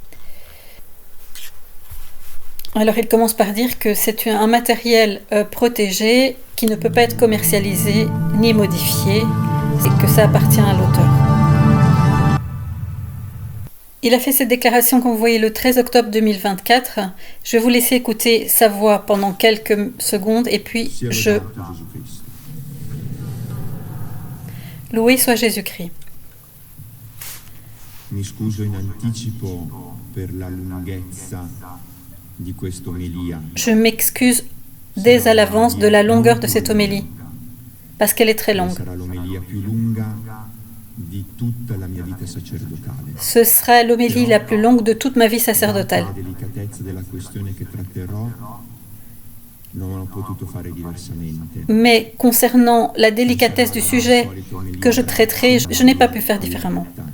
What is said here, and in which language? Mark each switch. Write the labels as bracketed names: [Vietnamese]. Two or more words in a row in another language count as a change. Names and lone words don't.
[French] Alors il commence par dire que c'est un matériel protégé qui ne peut pas être commercialisé ni modifié et que ça appartient à l'auteur. Il a fait cette déclaration, comme vous voyez, le 13 octobre 2024. Je vais vous laisser écouter sa voix pendant quelques secondes et puis Loué soit Jésus-Christ. [Italian] Mi scuso in anticipo per la lunghezza di questa omelia. [French] Je m'excuse dès à l'avance de la longueur de cette homélie, parce qu'elle est très longue. Ce sera l'homélie la plus longue de toute ma vie sacerdotale. Mais concernant la délicatesse du sujet que je traiterai, je n'ai pas pu faire différemment.